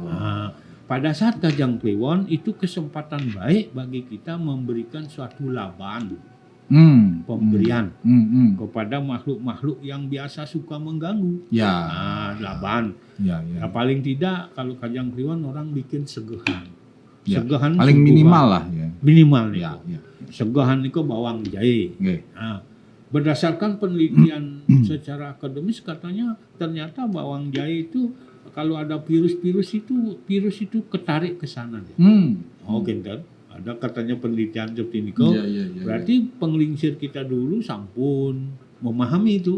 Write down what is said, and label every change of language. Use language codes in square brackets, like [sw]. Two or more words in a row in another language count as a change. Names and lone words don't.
[id] Nah, pada saat Kajang Kliwon itu kesempatan baik bagi kita memberikan suatu laban, pemberian kepada makhluk-makhluk yang biasa suka mengganggu. Ya. Nah, laban. Ya, Ya, ya. paling tidak kalau Kajang Kliwon orang bikin segehan. Ya, Segehan paling sungguhan. minimal lah ya. minimal nih. Ya, ya. Segahan niku bawang jahe. Nggih. Nah, berdasarkan penelitian secara akademis katanya ternyata bawang jahe itu kalau ada virus itu ketarik ke sana dia. Oh, gitu. Ada katanya penelitian seperti ini kok. Iya. Berarti penglingsir kita dulu sampun memahami itu.